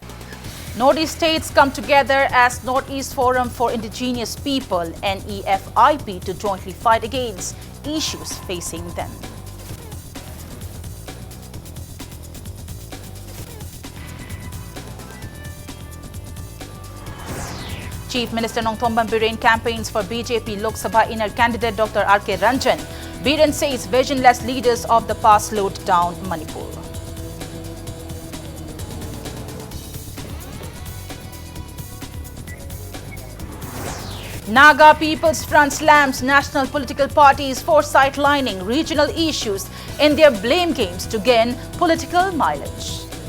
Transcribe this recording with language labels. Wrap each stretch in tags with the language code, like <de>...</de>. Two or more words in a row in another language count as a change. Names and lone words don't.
<en>Northeast states come together as Northeast Forum for Indigenous People, NEFIP, to jointly fight against issues facing them. Chief Minister Nongthomban Biren campaigns for BJP Lok Sabha inner candidate Dr. R.K. Ranjan. Biren says visionless leaders of the past slowed down Manipur. Naga People's Front slams national political parties for sidelining regional issues in their blame games to gain political mileage.</en>